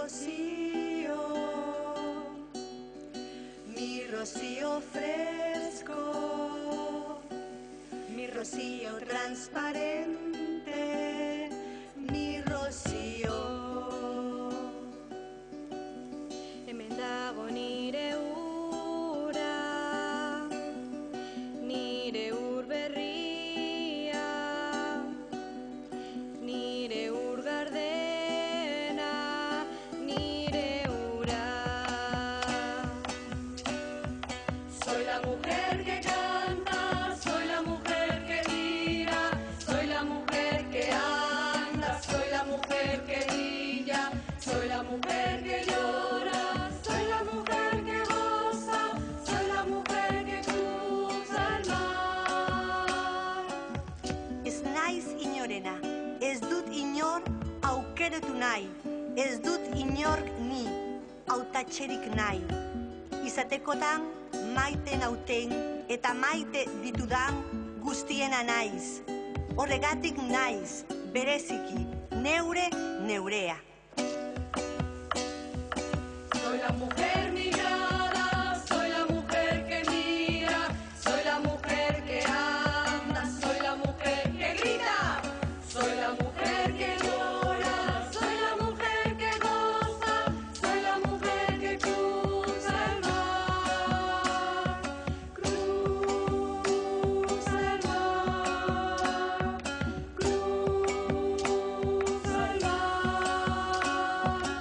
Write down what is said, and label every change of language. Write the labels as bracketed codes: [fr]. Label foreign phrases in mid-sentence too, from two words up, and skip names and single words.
[es] rocío fresco, mi rocío transparente, mi rocío. [eu] Hemen dago nire ura, nire ur berria, nire ur gardena, nire ur [es] soy la mujer que canta, soy la mujer que mira, soy la mujer que anda, soy la mujer que brilla, soy la mujer que llora, soy la mujer que goza, soy la mujer que cruza el mar. [eu] Ez naiz inorena, ez dut inor aukeratu nahi, ez dut inork ni hautatzerik nahi. Izatekotan maite nauten eta maite ditudan guztiena naiz. Horregatik naiz, bereziki, neure neurea. [es] Soy la mujer migrada, soy la mujer que mira, soy la mujer que anda, soy la mujer que grita, soy la mujer que llora, soy la mujer que goza, soy la mujer que cruza el mar, cruza el mar, cruza el mar.